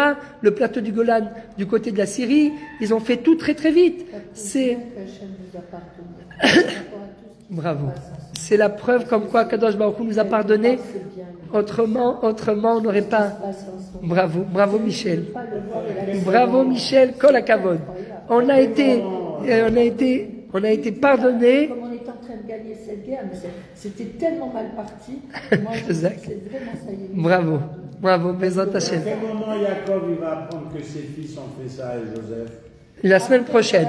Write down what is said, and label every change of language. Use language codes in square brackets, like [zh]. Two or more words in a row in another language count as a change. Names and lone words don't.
[fr] Le plateau du Golan du côté de la Syrie. Ils ont fait tout très très vite. C'est bravo. C'est la preuve comme quoi Kadosh Baruch Hu nous a pardonné. Autrement, on n'aurait pas. Bravo Michel. Bravo Michel, [he] כל הכבוד. [fr] On a été pardonné. Comme on est en train de gagner cette guerre, mais c'était tellement mal parti. Moi, c'est vraiment ça y est. Bravo, [he] בעזרת השם. [fr] À quel moment Yaakov il va apprendre que ses fils ont fait ça et Joseph? La semaine prochaine.